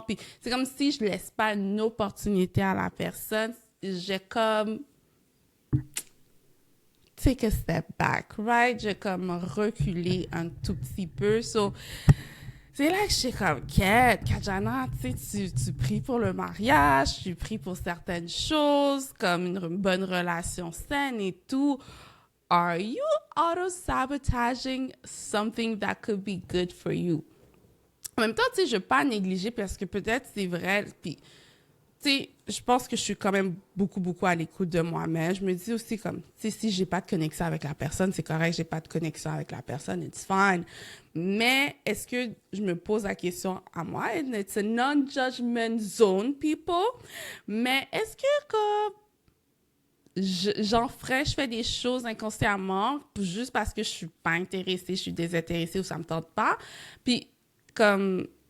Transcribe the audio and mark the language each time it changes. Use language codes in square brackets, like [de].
[fr] Puis c'est comme si je laisse pas une opportunité à la personne, j'ai comme [en] take a step back, right? [fr] J'ai comme reculé un tout petit peu. So, c'est là que je suis comme, Kajana, tu sais, tu pries pour le mariage, tu pries pour certaines choses, comme une bonne relation saine et tout. [en] Are you auto-sabotaging something that could be good for you? [fr] En même temps, tu sais, je ne veux pas négliger parce que peut-être c'est vrai, puis tu sais, je pense que je suis quand même beaucoup à l'écoute de moi-même. Je me dis aussi comme, tu sais, si j'ai pas de connexion avec la personne, c'est correct, j'ai pas de connexion avec la personne, [en] it's fine. [fr] Mais est-ce que je me pose la question à moi, [en] and it's a non-judgment zone, people, [fr] mais est-ce que comme je fais des choses inconsciemment juste parce que je suis pas intéressée, je suis désintéressée ou ça me tente pas, puis comme